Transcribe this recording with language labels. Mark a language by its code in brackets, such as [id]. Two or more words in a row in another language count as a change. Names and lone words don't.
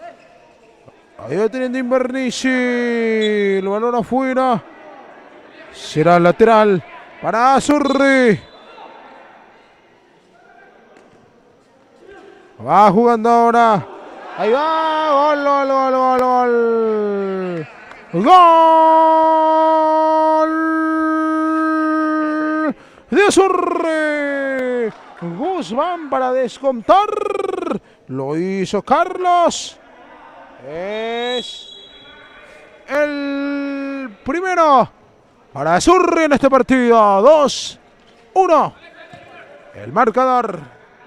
[es] Ahí va teniendo Invernici. El balón afuera. Será lateral para Azurri. Va jugando ahora. Ahí va. Gol, gol, gol, gol, gol. Gol de Azurri. Guzmán para descontar. Lo hizo Carlos. Es el primero para Azurri en este partido. 2-1. El marcador.